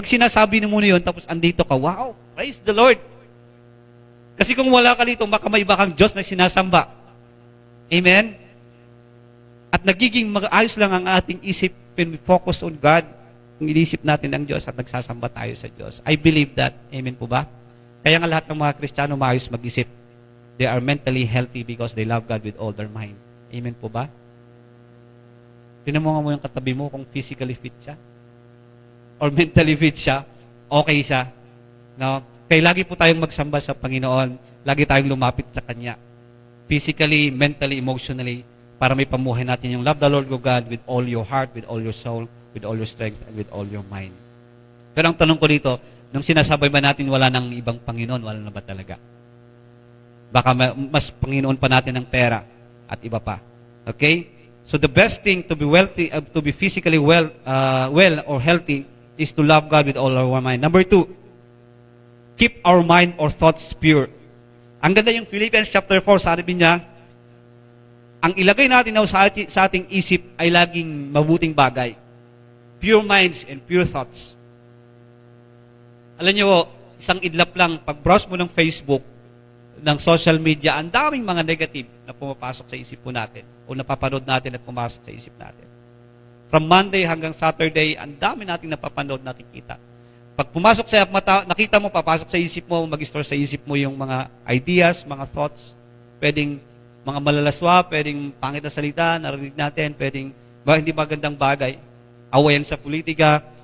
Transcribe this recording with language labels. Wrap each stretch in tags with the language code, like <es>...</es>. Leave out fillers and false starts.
<tl>Pag sinasabi mo na yun, tapos andito ka, wow,</tl> <en>praise the Lord.</en> <tl>Kasi kung wala ka dito, baka may iba kang Diyos na sinasamba. Amen? At nagiging mag-ayos lang ang ating isip</tl> <en>when we focus on God.</en> <tl>Kung inisip natin ang Diyos at nagsasamba tayo sa Diyos.</tl> <en>I believe that.</en> <tl>Amen po ba? Kaya nga lahat ng mga Kristiyano maayos mag-isip.</tl> <en>They are mentally healthy because they love God with all their mind.</en> <tl>Amen po ba? Tinan mo nga mo yung katabi mo kung physically fit siya. Or mentally fit siya. Okay siya. No? Kaya lagi po tayong magsamba sa Panginoon. Lagi tayong lumapit sa Kanya.</tl> <en>Physically, mentally, emotionally,</en> <tl>para may pamuhay natin yung</tl> <en>love the Lord your God with all your heart, with all your soul, with all your strength, and with all your mind.</en> <tl>Pero ang tanong ko dito, nung sinasabay ba natin wala nang ibang Panginoon, wala na ba talaga? Baka mas Panginoon pa natin ng pera at iba pa. Okay?</tl> <en>So the best thing to be wealthy, to be physically well or healthy is to love God with all our mind. Number 2, keep our mind or thoughts pure.</en> <tl>Ang ganda yung Philippians chapter 4, sabi niya, ang ilagay natin sa ating isip ay laging mabuting bagay.</tl> <en>Pure minds and pure thoughts.</en> <tl>Alam niyo, isang idlap lang, pag-browse mo ng Facebook, ng social media, ang daming mga negative na pumapasok sa isip po natin o napapanood natin at pumasok sa isip natin. From Monday hanggang Saturday, ang dami nating napapanood, nakikita. Pag pumasok sa mata, nakita mo, papasok sa isip mo, mag-store sa isip mo yung mga ideas, mga thoughts, pwedeng mga malalaswa, pwedeng pangit na salita, narinig natin, pwedeng hindi magandang bagay, awayan sa politika.</tl>